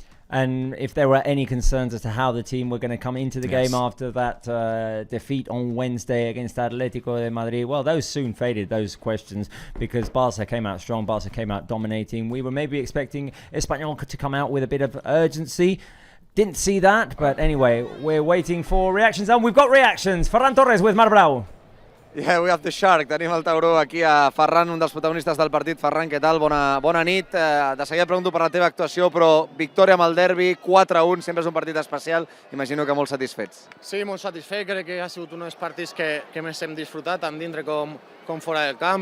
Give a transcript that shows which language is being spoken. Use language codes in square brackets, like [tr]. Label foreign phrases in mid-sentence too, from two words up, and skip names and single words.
[en] And if there were any concerns as to how the team were going to come into the game after that defeat on Wednesday against Atletico de Madrid, well, those soon faded, those questions, because Barça came out strong, Barça came out dominating. We were maybe expecting Espanyol to come out with a bit of urgency. Didn't see that, but anyway, we're waiting for reactions, and we've got reactions. Ferran Torres with Mar Blau. Yeah, we have the Shark. [ca] Tenim el Tauró aquí a Ferran, un dels protagonistes del partit. Ferran, què tal? Bona nit. De seguida pregunto per la teva actuació, però victòria amb el derbi, 4-1, sempre és un partit especial. Imagino que molt satisfets. Sí, molt satisfet. Crec que ha sigut un dels partits que més hem disfrutat, tant dintre com fora del camp.